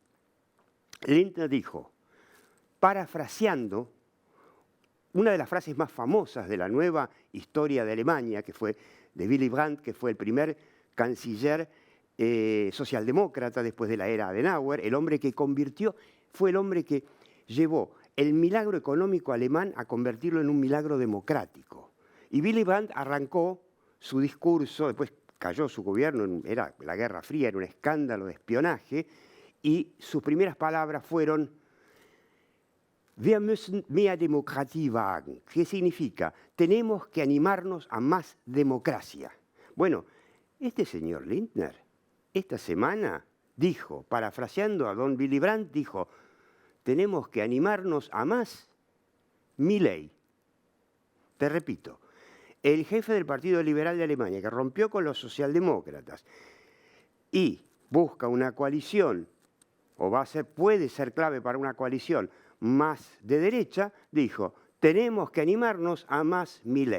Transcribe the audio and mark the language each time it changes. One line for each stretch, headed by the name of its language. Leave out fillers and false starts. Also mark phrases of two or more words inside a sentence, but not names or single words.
Spanish: Lindner dijo, parafraseando una de las frases más famosas de la nueva historia de Alemania, que fue de Willy Brandt, que fue el primer canciller socialdemócrata después de la era Adenauer, fue el hombre que llevó el milagro económico alemán a convertirlo en un milagro democrático. Y Willy Brandt arrancó su discurso, después cayó su gobierno, era la Guerra Fría, era un escándalo de espionaje, y sus primeras palabras fueron
German: Wir müssen mehr Demokratie wagen.
Spanish: ¿Qué significa? Tenemos que animarnos a más democracia. Bueno, este señor Lindner, esta semana dijo, parafraseando a don Willy Brandt, dijo, tenemos que animarnos a más Milei. Te repito, el jefe del Partido Liberal de Alemania, que rompió con los socialdemócratas, y busca una coalición, o puede ser clave para una coalición más de derecha, dijo, tenemos que animarnos a más Milei.